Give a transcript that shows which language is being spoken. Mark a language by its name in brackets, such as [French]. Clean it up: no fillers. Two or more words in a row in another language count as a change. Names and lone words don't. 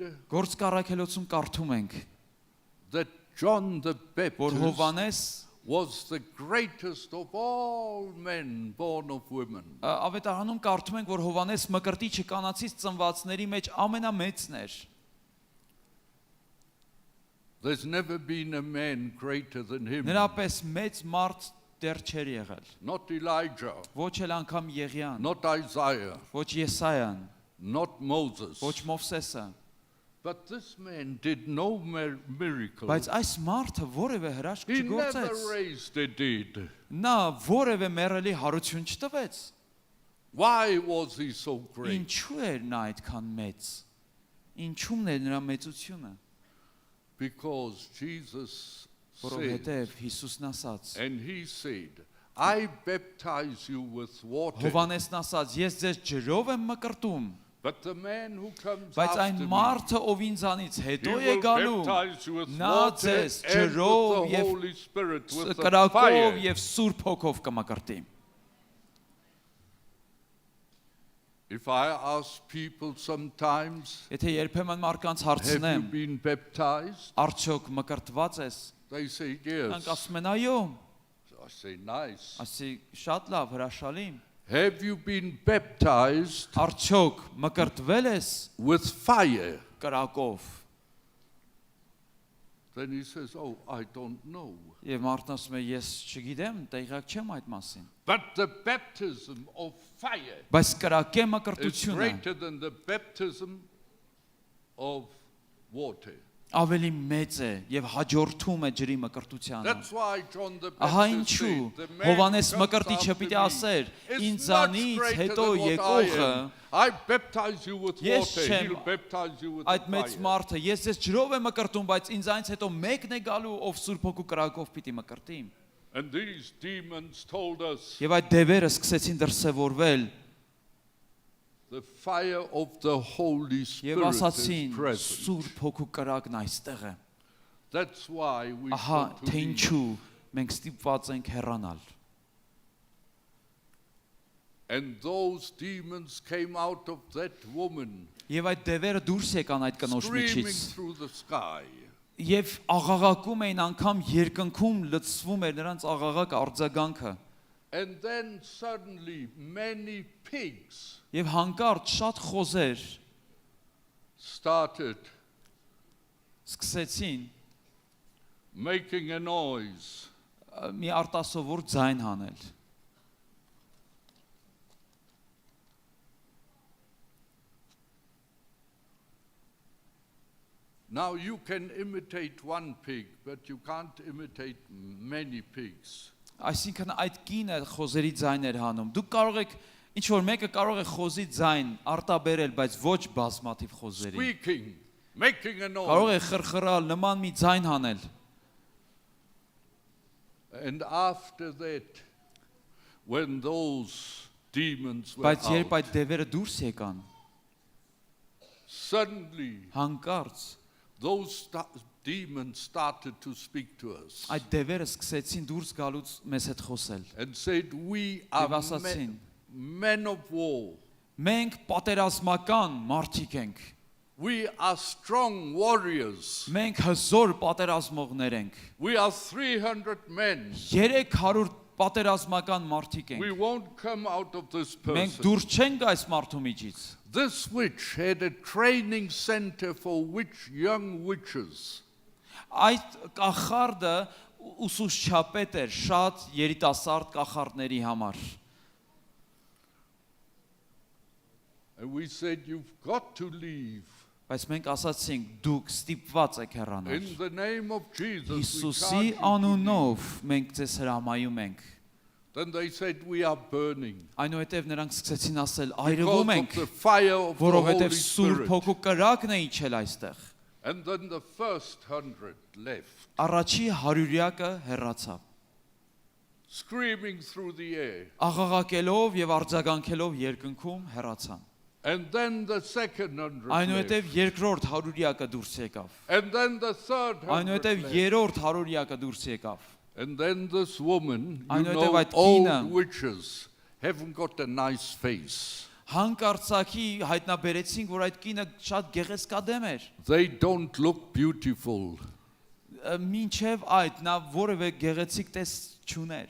[Armenian] Գործ կառաքելոցում կարդում ենք, [English] that John the [Armenian] որ [English] Baptist Հովանես was the greatest of all men born of women. [Armenian] ավետարանում կարդում ենք, որ Հովանես Մկրտիչը կանացից ծնվածների մեջ ամենամեծն էր։ [English] There's never been a man greater than him. [Armenian] Նրա պես մեծ մարդ դեռ չէր եղել։ [English] Not Elijah, [Armenian] Ոչ էլ անգամ Եղիան, [English] not Isaiah, [Armenian] ոչ Եսայան, [English] not Moses. [Armenian] ոչ Մովսեսը, [English] But this man did no miracle. [Armenian] բայց այս մարդը որևէ հրաշք [English] He never [Armenian] չգործեց։ [English] raised the dead. [Armenian] Նա որևէ մեռելի հարություն չտվեց։ [English] Why was he so great? [Armenian] Ինչու էր նա այդքան մեծ։ Ինչու՞մն էր նրա մեծությունը։ [English] Because Jesus said, [Armenian] Որովհետև Հիսուսն ասաց, [English] and he said, I baptize you with water, [Armenian] Հովանեսն ասաց, ես ձեզ ջրով եմ մկրտում, [English] but the man who comes [Armenian] բայց [English] after [Armenian] այն [English] me, [Armenian] մարդը, ով ինձանից [English] he [Armenian] հետո է [English] will [Armenian] գալու, [English] baptize you with [Armenian] նա [English] water [Armenian] ձեզ [English] and with [Armenian] ջրով [English] the [Armenian] եւ [English] Holy Spirit, with the [Armenian] կրակով [English] fire. [Armenian] եւ Սուրբ Հոգով կմկրտի։ [English] If I ask people sometimes, [Armenian] Եթե երբեմն մարդկանց [English] have you [Armenian] հարցնեմ, [English] been baptized? [Armenian] արդյոք մկրտված ես, [English] They say [Armenian] նրանք [English] yes. [Armenian] ասում են այո, [English] I say nice. [Armenian] ասի շատ լավ, հրաշալի։ [English] Have you been baptized [Armenian] Արդյոք մկրտվել ես [English] with fire? [Armenian] կրակով։ [English] Then he says, oh, I don't know. [Armenian] Եվ մարդն ասում է, ես չգիտեմ, տեղյակ չեմ այդ մասին։ [English] But the baptism of fire [Armenian] Բայց կրակե [English] is [Armenian] մկրտությունը [English] greater than the baptism of water. [Armenian] ավելի մեծ է եւ հաջորդում է ջրի մկրտությանը։ [English] That's why John the [Armenian] Ահա [English] Baptist [Armenian] ինչու [English] said, the man Հովանես who comes [Armenian] մկրտիչը [English] after [Armenian] պիտի [English] me [Armenian] ասեր, [English] is much [Armenian] ինձանից [English] greater [Armenian] հետո [English] than what I [Armenian] եկողը [English] am. I baptize you with [Armenian] Ես [English] water, [Armenian] չեմ [English] he'll baptize you with [Armenian] այդ [English] the [Armenian] մեծ [English] fire. [Armenian] մարդը, ես ձեզ ջրով եմ մկրտում, բայց ինձանից հետո մեկն է գալու, ով Սուրբ Հոգու կրակով պիտի մկրտի։ [English] And these demons told us, [Armenian] Եվ այդ դևերը սկսեցին դրսևորվել [English] the fire of the Holy [Armenian] եւ [English] Spirit is [Armenian] ասացին, [English] present. [Armenian] Սուրբ Հոգու կրակն այստեղ է։ [English] That's why we [Armenian] Ահա [English] want to [Armenian] թե [English] be. [Armenian] ինչու մենք ստիպված ենք հեռանալ։ [English] And those demons came out of that woman, [Armenian] Եվ այդ դևերը դուրս եկան այդ կնոջ [English] screaming [Armenian] միջից։ [English] through the sky. [Armenian] Եվ աղաղակում էին, անգամ երկնքում լցվում էր նրանց աղաղակ արձագանքը։ [English] And then suddenly many pigs [Armenian] Եվ հանկարծ շատ խոզեր [English] started [Armenian] սկսեցին [English] making a noise. [Armenian] մի արտասովոր ձայն հանել։ [English] Now you can imitate one pig, but you can't imitate many pigs. [Armenian] Այսինքն այդ կինը խոզերի ձայն էր հանում։ Դուք կարող եք ինչ որ մեկը կարող է խոզի ձայն արտաբերել, բայց ոչ բազմաթիվ խոզերի։ [English] Squeaking, making a [Armenian] Կարող [English] noise. [Armenian] է խրխրալ, նման մի ձայն հանել։ [English] And after that, when those demons were [Armenian] Բայց երբ [English] out, [Armenian] այդ դևերը դուրս եկան, [English] suddenly [Armenian] հանկարծ [English] demons started to speak to us [Armenian] այդ դևերը սկսեցին դուրս գալուց մեզ հետ խոսել։ [English] and said, we [Armenian] Եվ [English] are [Armenian] ասացին. [English] men of war. [Armenian] Մենք պատերազմական մարդիկ ենք։ [English] We are strong warriors. [Armenian] Մենք հզոր պատերազմողներ ենք։ [English] We are 300 men. [Armenian] 300 պատերազմական մարդիկ [English] We [Armenian] ենք։ [English] won't come out of this [Armenian] Մենք [English] person. [Armenian] դուրս չենք այս մարդու միջից։ [English] This witch had a training center for young witches. [Armenian] Այդ կախարդը ուսուցչապետ էր շատ երիտասարդ կախարդների համար։ [English] And we said, you've got to leave. [Armenian] Բայց մենք ասացինք դուք ստիպված եք հեռանալ։ [English] In the name of Jesus, we Հիսուսի charge you to leave. [Armenian] անունով մենք ձեզ հրամայում ենք։ [English] Then they said, we are burning. [Armenian] Այնուհետև նրանք սկսեցին ասել [English] Because [Armenian] այրվում [English] of [Armenian] ենք, [English] the fire of the [Armenian] որովհետև [English] Holy [Armenian] Սուրբ [English] Spirit. [Armenian] Հոգու կրակն է իջել այստեղ։ [English] And then the first 100 left, [Armenian] Առաջի հարյուրյակը հեռացավ, [English] screaming through the air. [Armenian] աղաղակելով եւ արձագանքելով երկնքում հեռացան։ [English] And then the second 100 [Armenian] Այնուհետև [English] left. [Armenian] երկրորդ հարյուրյակը դուրս եկավ։ [English] And then the third 100 [Armenian] Այնուհետև [English] left. [Armenian] երրորդ հարյուրյակը դուրս եկավ։ [English] And then this woman, you [Armenian] Այնուհետև [English] know, [Armenian] այդ [English] old [Armenian] կինը- [English] witches haven't got a nice face. [Armenian] Հանկարծակի հայտնաբերեցինք, որ այդ կինը շատ գեղեցկադեմ էր։ [English] They don't look beautiful. [Armenian] Մինչև այդ նա որևէ գեղեցիկ տես չուներ։